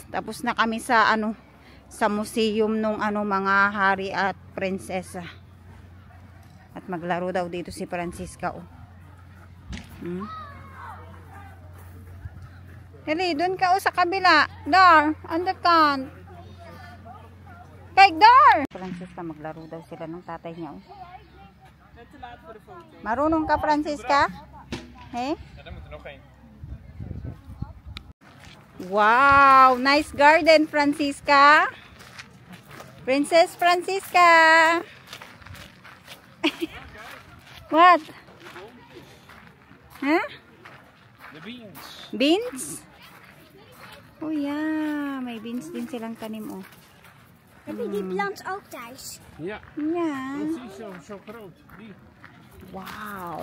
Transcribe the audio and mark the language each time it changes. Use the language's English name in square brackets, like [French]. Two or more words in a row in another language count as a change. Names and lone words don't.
[Filipino] Tapos na kami sa sa museum nung mga hari at prinsesa. At maglaro daw dito si Francisca, oh. Heli, doon ka, oh, sa kabila. [English] Dar, on the can. [Dutch] Kijk daar! [Filipino] Francisca, maglaro daw sila ng tatay niya. Oh. Marunong ka, Francisca? Eh? [Dutch] Ja, daar moet er nog één. [English] Wow! Nice garden, Francisca! Princess Francisca! What? Huh? [Dutch] De beans. [English] Beans? [Dutch] Oh ja, [Filipino] may beans din silang tanim, oh. [Dutch] Heb je die plant ook thuis? Ja, Ja. precies zo groot. Die. Wow.